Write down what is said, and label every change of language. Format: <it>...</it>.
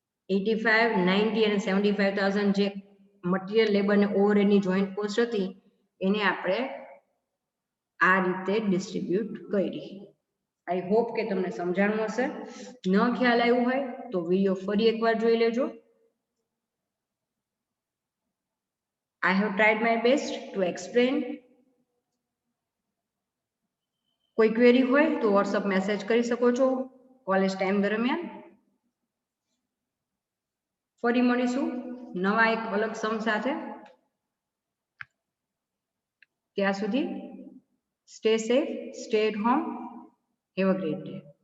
<gu>85, 90 અને 75,000 જે material labour અને ઓવરહેડની જોઈન્ટ કોસ્ટ હતી એને આપણે આ રીતે ડિસ્ટ્રીબ્યુટ કરી.</gu> <en>I hope</en> <gu>કે તમને સમજાણું હશે. ન ખ્યાલ આવ્યું હોય તો વિડીયો ફરી એકવાર જોઈ લેજો.</gu> <en>I have tried my best to explain.</en> <gu>કોઈ ક્વેરી હોય તો વોટ્સઅપ મેસેજ કરી શકો છો કોલેજ ટાઈમ દરમિયાન. ફરી મળીશું નવા એક અલગ સમ સાથે. ત્યાં સુધી</gu> <en>Stay safe, stay at home, have a great day.</en>